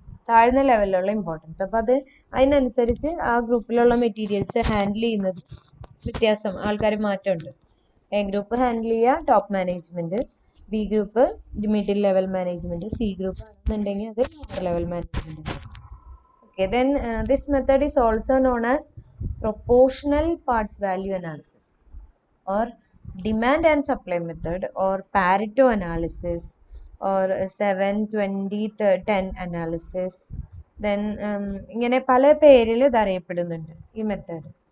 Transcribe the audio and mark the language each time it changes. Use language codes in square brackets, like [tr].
[ml] താഴ്ന്ന ലെവലിലുള്ള ഇമ്പോർട്ടൻസ്. അപ്പോൾ അതിനനുസരിച്ച് ആ ഗ്രൂപ്പിലുള്ള മെറ്റീരിയൽസ് ഹാൻഡിൽ ചെയ്യുന്നത് വ്യത്യാസം, ആൾക്കാർ മാറ്റമുണ്ട്. എ ഗ്രൂപ്പ് ഹാൻഡിൽ ചെയ്യുക top management, B group middle level management, C group ആണെന്നുണ്ടെങ്കിൽ അത് lower level management. [en] Okay, then this method is also known as proportional parts value analysis, or demand and supply method, or Pareto analysis, or 7-20-10 analysis. [ml] Then ഇങ്ങനെ പല പേരിൽ ഇത് അറിയപ്പെടുന്നുണ്ട് ഈ method.